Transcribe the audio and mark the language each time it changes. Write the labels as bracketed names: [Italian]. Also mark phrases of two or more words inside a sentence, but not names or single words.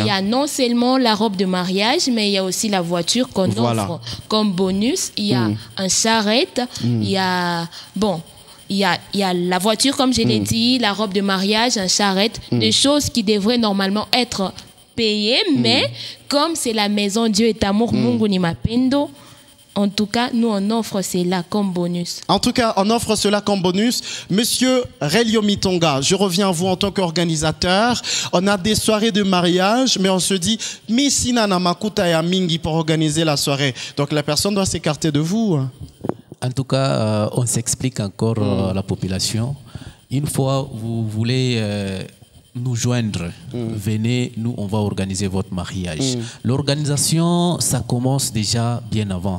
[French] Il y a non seulement la robe de mariage, mais il y a aussi la voiture qu'on offre comme bonus. Il y a un charrette, il y a la voiture, comme je l'ai dit, la robe de mariage, un charrette, des choses qui devraient normalement être payées, mais comme c'est la maison Dieu est amour, [Swahili] Mungu ni mapendo, [French] en tout cas, nous, on offre cela comme bonus. En tout cas, on offre cela comme bonus. Monsieur Relio Mitonga, je reviens à vous en tant qu'organisateur. On a des soirées de mariage, mais on se dit, mais si [Lingala] nana makuta ya mingi [French] pour organiser la soirée. Donc la personne doit s'écarter de vous. En tout cas, on s'explique encore la population. Une fois vous voulez nous joindre, venez, nous on va organiser votre mariage. L'organisation, ça commence déjà bien avant.